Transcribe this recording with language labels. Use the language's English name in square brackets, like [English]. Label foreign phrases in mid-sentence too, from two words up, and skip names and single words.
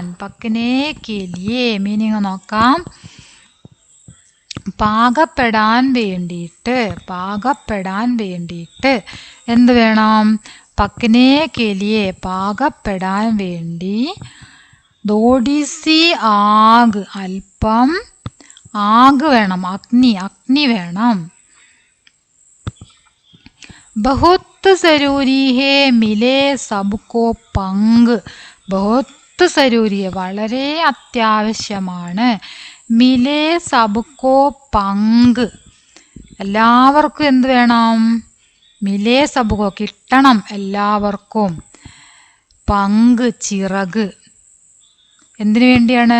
[Hindi] पकने के लिए [Malayalam] മീനിങ് നോക്കാം. പാകപ്പെടാൻ വേണ്ടിയിട്ട് എന്ത് വേണം? [Hindi] पकने के लिए [Malayalam] പാകപ്പെടാൻ വേണ്ടി, [Hindi] थोड़ी सी आग [Malayalam] അല്പം ആഗ് വേണം, അഗ്നി വേണം. [Hindi] बहुत जरूरी है मिले सबको पंग. बहुत बहुत ज़रूरी है [Malayalam] വളരെ അത്യാവശ്യമാണ്. [Hindi] मिले सबको पंख [Malayalam] എല്ലാവർക്കും എന്ത് വേണം? [Hindi] मिले सबको [Malayalam] കിട്ടണം എല്ലാവർക്കും. പങ്ക് ചിറക് എന്തിനു വേണ്ടിയാണ്?